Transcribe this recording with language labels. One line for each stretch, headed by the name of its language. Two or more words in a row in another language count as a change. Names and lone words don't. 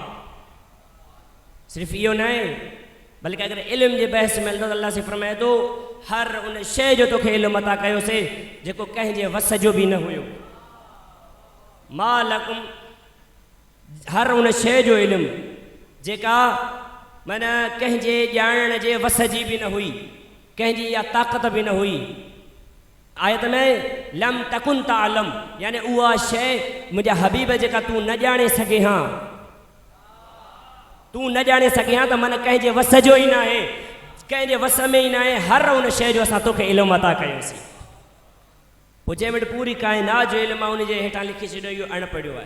Sindhi: सिर्फ़ु इहो न आहे, बल्कि अगरि इल्म जे बहस में अल्लाह ताला से फरमाए थो हर उन शइ जो तोखे इल्मु अता कयोसीं जेको कंहिंजे वस जो बि न हुयो। मालकुम, हर उन शइ जो इल्मु जेका माना कंहिंजे ॼाणण जे वस जी बि न हुई, कंहिंजी इहा ताक़त बि न हुई। आयत में
Arabic: لم تكن تعلم,
Sindhi: यानी उहा शइ मुंहिंजा हबीब जेका तूं न ॼाणे सघे हां, तूं न ॼाणे सघे हां त माना कंहिंजे वस जो ई न आहे, कंहिंजे वस में ई न आहे। हर उन शइ जो असां तोखे इल्मु अता कयोसीं। पोइ जंहिं वटि पूरी काइनात जो इल्मु आहे उनजे हेठां लिखी छॾियो इहो अण पढ़ियो आहे।